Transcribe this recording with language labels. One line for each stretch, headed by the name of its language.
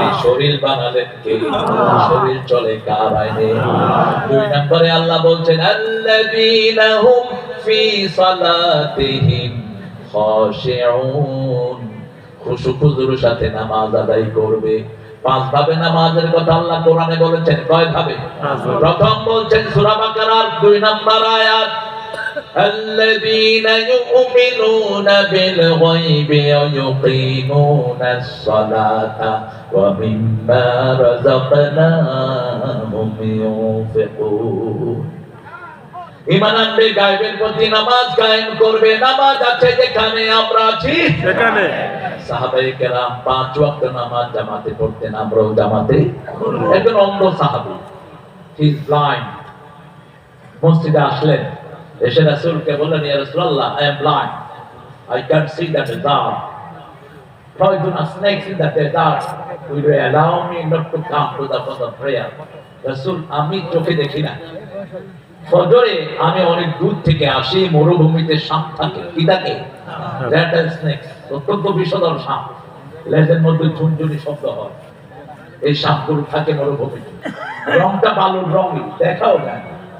Bangla: এই শরীর বানালেন কে? আল্লাহ। শরীর চলে কার আইনে? 2 নম্বরে আল্লাহ বলছেন
Arabic: আল্লাযীনা হুম ফি সালাতিহিম খাশিউন,
Bangla: খুশু খুজুর সাথে নামাজ আদায় করবে। 5 ভাবে নামাজের কথা আল্লাহ কোরআনে বলেছেন। কয় ভাবে? প্রথম বলছেন সূরা বাকারার 2 নম্বর আয়াত,
Arabic: الذين يؤمنون بالغيب ويقيمون الصلاة ومما رزقناهم ينفقون।
Bangla: ঈমান আনবে, গায়বের প্রতি নামাজ কায়েম করবে। নামাজ আছে যেখানে আমরা আছি সেখানে। সাহাবায়ে কেরাম 5 ওয়াক্ত নামাজ জামাতে পড়তেন, আমরাও জামাতে। একজন অন্ধ সাহাবী,
English: he is blind,
Bangla: মসজিদে আসলেন, এসে রাসূলকে বললেন, ইয়া রাসূলুল্লাহ,
English: I am blind, I can't see that desert. Poisonous snakes in the desert. Will you allow me not to come to the for the prayer?
Bangla: রাসূল, আমি চোখে দেখি না। ফজরে আমি অনেক দূর থেকে আসি, মরুভূমিতে সাপ থাকে, কি থাকে? র্যাটল স্নেক, অত্যন্ত বিষধর সাপ, লেজের মধ্যে ঝুনঝুনি শব্দ হয়। এই সাপগুলো থাকে মরুভূমিতে, রংটা বালুর রঙই, দেখাও যায় না।